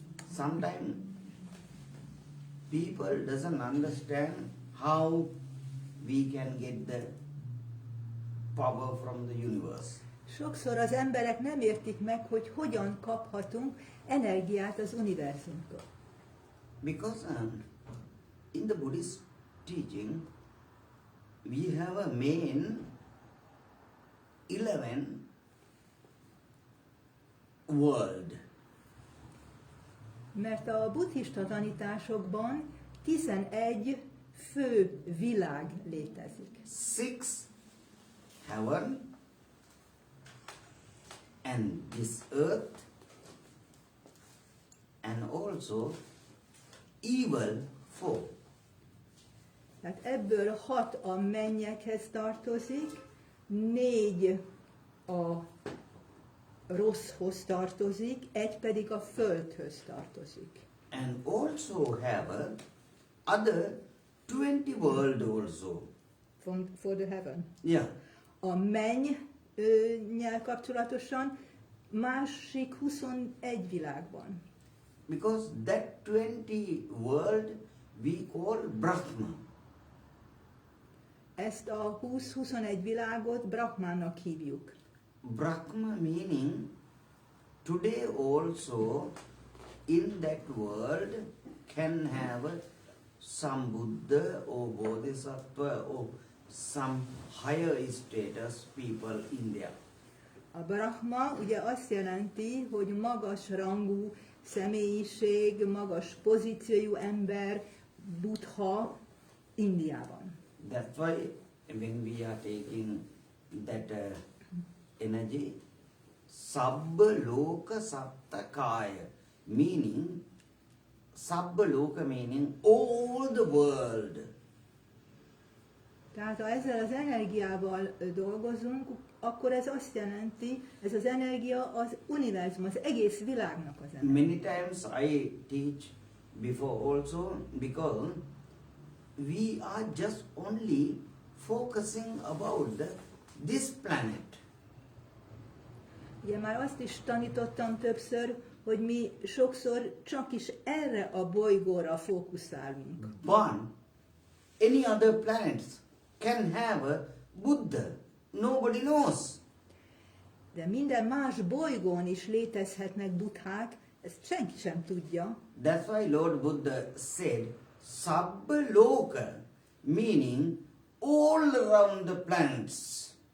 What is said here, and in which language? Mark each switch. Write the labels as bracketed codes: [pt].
[en] Sometimes people doesn't understand how we can get the power from the universe. [hu] Sokszor az emberek nem értik meg, hogy hogyan kaphatunk energiát az univerzumtól. [en] Because in the Buddhist teaching, we have a main 11 world. [hu] Mert a buddhista tanításokban 11 fő világ létezik. [en] 6 heaven and this earth, and also evil 4. [hu] Tehát ebből 6 a mennyekhez tartozik, 4 a rosszhoz tartozik, 1 pedig a földhöz tartozik. [en] And also have other 20 world also. For the heaven. Yeah. [hu] A mennyel kapcsolatosan másik 21 világban. [en] Because that 20 world we call Brahma. [hu] Ezt a 20-21 világot Brahmának hívjuk. [en] Brahma meaning today also in that world can have some Buddha or Bodhisattva or some higher status people in there. [hu] A Brahma ugye azt jelenti, hogy magas rangú személyiség, magas pozíciójú ember, Buddha Indiában. [en] That's why when we are taking that energy, Sabba Loka Satta Kaya, meaning Sabba Loka meaning all the world. [hu] Tehát ha ezzel az energiával dolgozunk, akkor ez azt jelenti, ez az energia az univerzum, az egész világnak az energia. [en] Many times I teach before also because we are just only focusing about this planet. [hu] Ugye már azt is tanítottam többször, hogy mi sokszor csak is erre a bolygóra fókuszálunk. [en] But any other planets can have a Buddha. Nobody knows. [hu] De minden más bolygón is létezhetnek buddhák, ezt senki sem tudja. [en] That's why Lord Buddha said, Sabba Loka, meaning all around the planets.